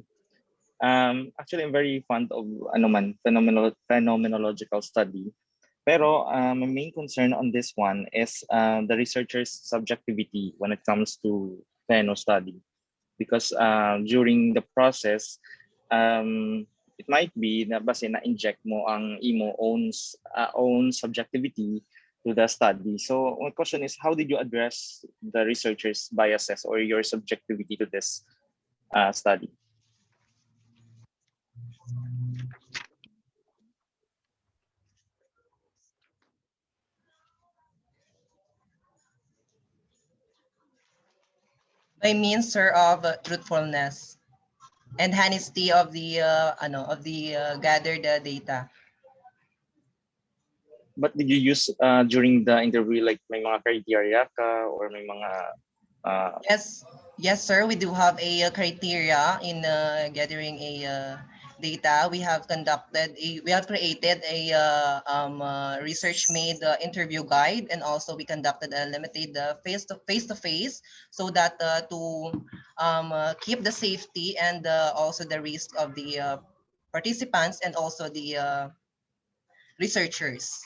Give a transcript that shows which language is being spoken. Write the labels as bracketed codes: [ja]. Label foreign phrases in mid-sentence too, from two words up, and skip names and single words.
[en] Actually, I'm very fond of phenomenological study. Pero my main concern on this one is the researcher's subjectivity when it comes to pheno study. Because during the process, it might be [hil] na base na-inject mo ang imo [en] own subjectivity to the study. So my question is, how did you address the researcher's biases or your subjectivity to this study? By means, sir, of truthfulness and honesty of the gathered data. But did you use during the interview like [hil] may mga criteria ka [en] or [hil] may mga [en] Yes, sir. We do have a criteria in gathering a data. We have created a research-made interview guide, and also we conducted a limited face-to-face, so that to keep the safety and also the risk of the participants and also the researchers.